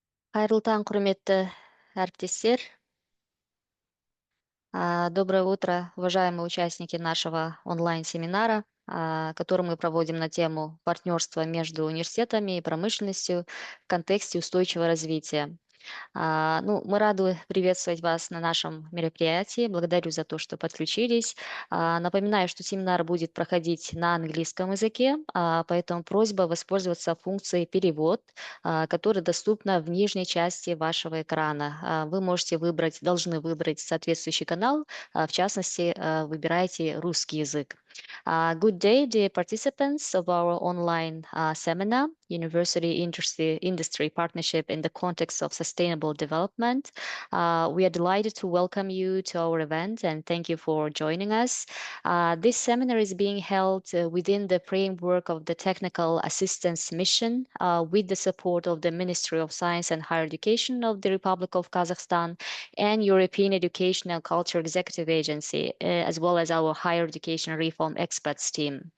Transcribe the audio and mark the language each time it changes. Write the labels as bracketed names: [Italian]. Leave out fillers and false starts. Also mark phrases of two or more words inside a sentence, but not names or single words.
[Kazakh] Қайырлы таң, құрметті әріптестер. [Russian] Доброе утро, уважаемые участники нашего онлайн-семинара, который мы проводим на тему партнерства между университетами и промышленностью в контексте устойчивого развития. Мы рады приветствовать вас на нашем мероприятии. Благодарю за то, что подключились. Напоминаю, что семинар будет проходить на английском языке, поэтому просьба воспользоваться функцией «Перевод», которая доступна в нижней части вашего экрана. Вы должны выбрать соответствующий канал, в частности, выбирайте русский язык. [English] Good day, dear participants of our online seminar, University Industry Partnership in the Context of Sustainable Development. We are delighted to welcome you to our event and thank you for joining us. This seminar is being held within the framework of the Technical Assistance Mission with the support of the Ministry of Science and Higher Education of the Republic of Kazakhstan and European Education and Culture Executive Agency, as well as our Higher Education Reform Experts team.